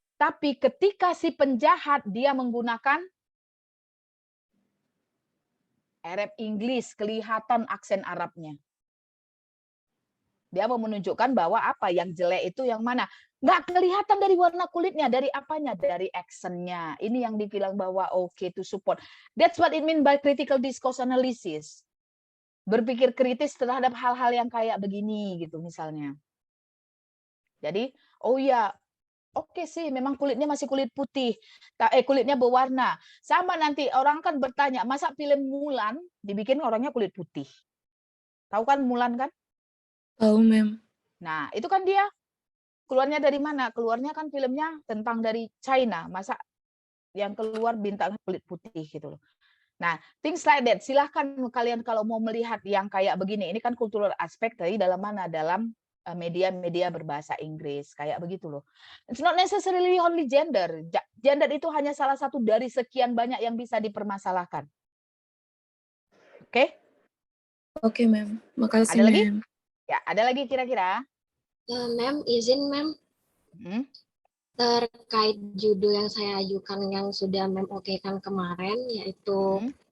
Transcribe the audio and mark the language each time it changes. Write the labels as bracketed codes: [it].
[id] Tapi ketika si penjahat, dia menggunakan Arab English, kelihatan aksen Arabnya. Dia mau menunjukkan bahwa apa yang jelek itu yang mana. Nggak kelihatan dari warna kulitnya, dari apanya? Dari aksennya. Ini yang dibilang bahwa [en] okay to support. That's what it mean by critical discourse analysis. [id] Berpikir kritis terhadap hal-hal yang kayak begini gitu misalnya. Jadi, oh ya, oke sih, memang kulitnya masih kulit putih, kulitnya berwarna. Sama nanti orang kan bertanya, masa film Mulan dibikin orangnya kulit putih? Tahu kan Mulan kan? Tahu, Mem. Nah, itu kan dia keluarnya dari mana? Keluarnya kan filmnya tentang dari China. Masa yang keluar bintangnya kulit putih gitu loh. Nah, [en] things like that. [id] Silahkan kalian kalau mau melihat yang kayak begini. Ini kan cultural aspect dari dalam mana? Dalam media-media berbahasa Inggris kayak begitu loh. [en] It's not necessarily only gender. [id] Gender itu hanya salah satu dari sekian banyak yang bisa dipermasalahkan. Oke? Oke, Mem. Makasih, Ada lagi? Mem. Ya, ada lagi kira-kira? Mem, izin Mem, terkait judul yang saya ajukan yang sudah Mem okekan kemarin, yaitu